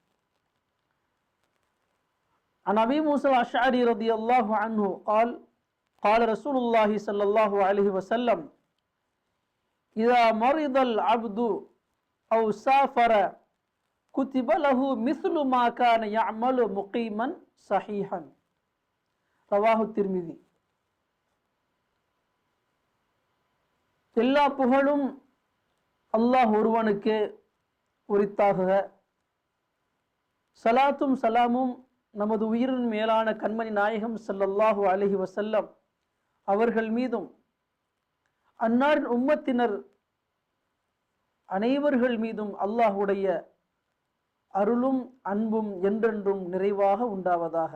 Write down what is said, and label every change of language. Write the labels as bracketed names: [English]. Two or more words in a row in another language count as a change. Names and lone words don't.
[Arabic] عن أبي موسى الأشعري رضي الله عنه قال رسول الله صلى الله عليه وسلم: إذا مرض العبد أو سافر كتب له مثل ما كان يعمل مقيما صحيحا. رواه الترمذي. [Tamil] எல்லா புகழும் அல்லாஹ் ஒருவனுக்கு உரித்தாகுக. சலாத்தும் சலாமும் நமது உயிரின் மேலான கண்மணி நாயகம் [Arabic] صلى الله عليه وسلم [Tamil] அவர்கள் மீதும் அன்னாரின் உம்மத்தினர் அனைவர்கள் மீதும் அல்லாஹுடைய அருளும் அன்பும் என்றென்றும் நிறைவாக உண்டாவதாக.